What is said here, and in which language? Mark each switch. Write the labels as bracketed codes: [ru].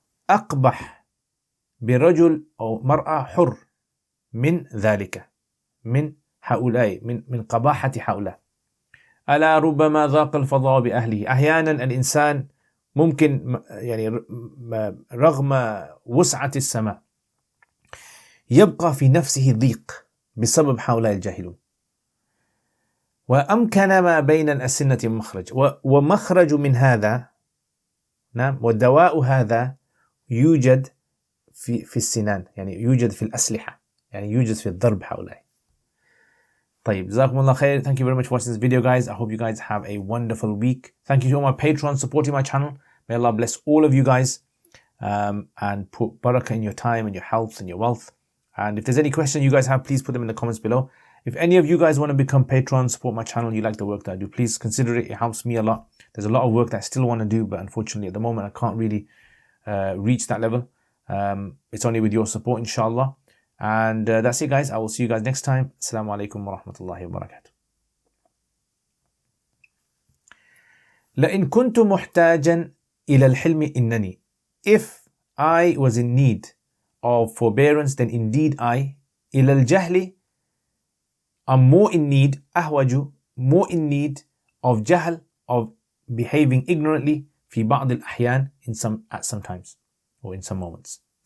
[ar] أقبح برجل أو مرأة حر من ذلك من هؤلاء من قباحة هؤلاء ألا ربما ضاق الفضاء بأهله أحيانا الإنسان ممكن يعني رغم وسعة السماء يبقى في نفسه ضيق بسبب هؤلاء الجاهلون وأمكن ما بين الأسنة مخرج ومخرج من هذا نعم ودواء هذا يوجد في السنان يعني يوجد في الأسلحة يعني يوجد في الضرب هؤلاء. طيب جزاكم الله خير. [en] Thank you very much for watching this video guys. I hope you guys have a wonderful week. Thank you to all my patrons supporting my channel. May Allah bless all of you guys and put barakah in your time and your health and your wealth. And if there's any questions you guys have, please put them in the comments below. If any of you guys want to become patrons, support my channel, you like the work that I do, please consider it. It helps me a lot. There's a lot of work that I still want to do, but unfortunately at the moment I can't really reach that level. It's only with your support, inshallah. And that's it guys. I will see you guys next time. [ar] Assalamu alaikum wa rahmatullahi wa barakatuh. لئن كنت محتاجا إلى الحلم إنني. [en] If I was in need of forbearance, then indeed I. [ar] إلى الجهل, [en] I'm more in need, أهوج, more in need of جهل, of behaving ignorantly [ar] في بعض الأحيان, [en] at some times or in some moments.